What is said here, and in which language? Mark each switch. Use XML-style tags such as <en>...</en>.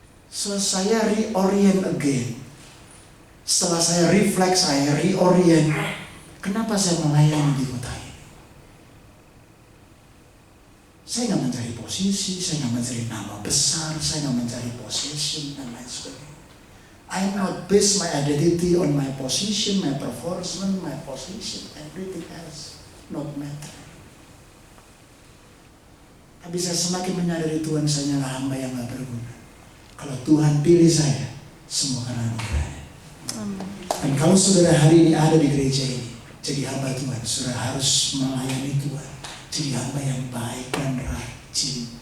<id>So saya reorient again. Setelah saya refleks, saya reorient. Kenapa saya melayani di kota ini? Saya nggak mencari posisi, saya nggak mencari nama besar, saya nggak mencari possession dan lain sebagainya.</id> <en>I'm not based my identity on my position, my performance, my position, everything else not matter.</en> <id>Tapi saya semakin menyadari Tuhan saya adalah hamba yang nggak berguna. Kalau Tuhan pilih saya, semua karena anugerahnya. Dan kalau saudara hari ini ada di gereja ini, jadi hamba Tuhan, saudara harus melayani Tuhan, jadi hamba yang baik dan rajin.</id>